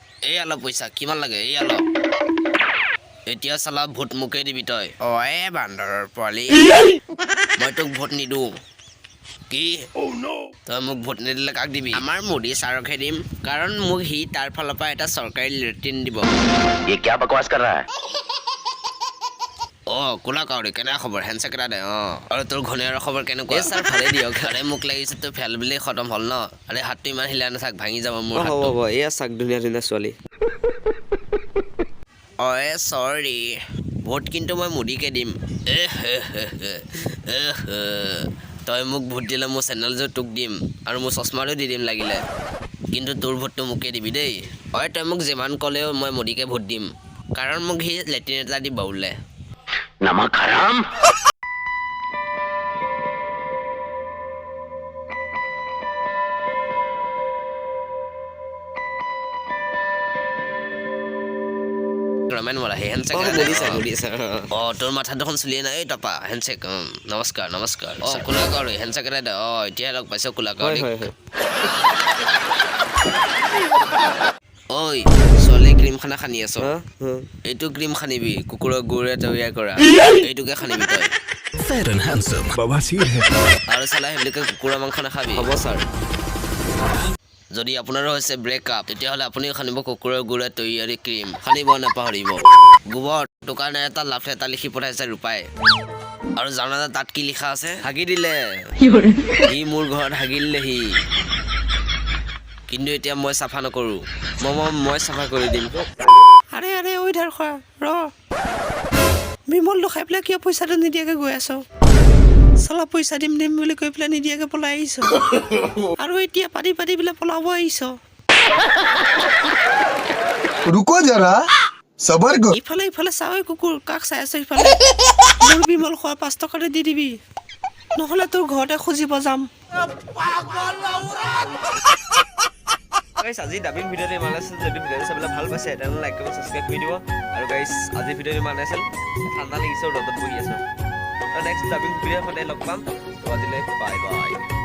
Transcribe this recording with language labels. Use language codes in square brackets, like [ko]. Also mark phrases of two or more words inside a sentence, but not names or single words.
[as] এই আলো পইচা কিমান লাগে এই আলো এতিয়া চালা ভোট মুকে দিবি তই অ বান্দৰৰ পোৱালি মই তোক ভোট নিদো কি তই মোক ভোট নিদিলে কাক দিবি আমাৰ মোদী ছাৰকহে দিম কাৰণ মোক সি তাৰ ফালৰ পৰা এটা চৰকাৰী লেট্ৰিন দিব [hi] ये क्या बकवास कर रहा है [as] অ কোলা কাউৰী কেনে খবৰ হেণ্ডছেক এটা দে অ আৰু তোৰ ঘনীয়াৰ খবৰ কেনেকুৱা ছাৰ ভালে দিয়ক আৰে মোক লাগিছে তোৰ ফেল বুলি খতম হ'ল ন আৰে হাতটো ইমান হিলা নাথাক ভাঙি যাব মোৰ হাতটো হ'ব এয়া চাক ধুনীয়া ধুনীয়া ছোৱালী অ চৰি ভোট কিন্তু মই মোদীকে দিম তই মোক ভোট দিলে মোৰ চেনেলযোৰ তোক দিম আৰু মোৰ চশমাটো দি দিম লাগিলে কিন্তু তোৰ ভোটটো মোকে দিবি দেই হয় তই মোক যিমান ক'লেও মই মোদীকে ভোট দিম কাৰণ মোক সি লেট্ৰিন এটা দিব বোলে [hi] नमक हराम [as] ৰমেন মৰা হে হেণ্ডছেক মোদী ছাৰ অ তোৰ মাথাত দেখোন চুলিয়ে নাই তপা হেণ্ডছেক নমস্কাৰ নমস্কাৰ অ কোলা কাউৰী হেণ্ডছেক এটা দে অ এতিয়া লগ পাইছ কোলা কাউৰী ঐ ছোৱালী ক্ৰীম খানা খানি আছ এইটো ক্ৰীম খানিবি কুকুৰৰ গুৰে তৈয়াৰ কৰা এইটোকে খানিবি তই [en] Fair and handsome. [hi] बवासीर है [as] আৰু চালা সেইবিলাকে কুকুৰা মাংস নাখাবি হ'ব ছাৰ যদি আপোনাৰো হৈছে ব্ৰেকআপ তেতিয়াহ'লে আপুনিও খানিব কুকুৰৰ গুৰে তৈয়াৰী ক্ৰীম খানিব নাপাহৰিব গোবৰ দোকানে এটা লাফ এটা লিখি পঠাইছে ৰূপাই আৰু জানা তাত কি লিখা আছে হাগি দিলে সি মোৰ ঘৰত হাগি দিলে সি কিন্তু এতিয়া মই চাফা নকৰোঁ মই চাফা কৰি দিম আৰে আৰে ঐ ধাৰ খোৱা ৰ বিমলটো খাই পেলাই কিয় পইচাটো নিদিয়াকৈ গৈ আছ চালা পইচা দিম দিম বুলি কৈ পেলাই নিদিয়াকৈ পলাই আহিছ আৰু এতিয়া পাতি পাতি পেলাই পলাব আহিছ [hi] रुको जरा सबर करो [as] ইফালে ইফালে চাওঁ কুকুৰ কাক চাই আছ ইফালে মোৰ বিমল খোৱা 5 টকাতে দি দিবি নহ'লে তোৰ ঘৰতে খুজিব যাম গাইছ আজি ডাবিং ভিডিঅ'টো ইমান আছিল যদি ভিডিঅ'টো চাবলৈ ভাল পাইছে তেনেহ'লে লাইক কৰিব ছাবস্ক্ৰাইব কৰি দিব আৰু গাইছ আজি ভিডিঅ'টো ইমান আছিল ঠাণ্ডা লাগিছে ৰ'দত বহি আছোঁ নেক্সট ডাবিং ভিডিঅ'ৰ সদায় লগ পাম আজিলৈ বাই বাই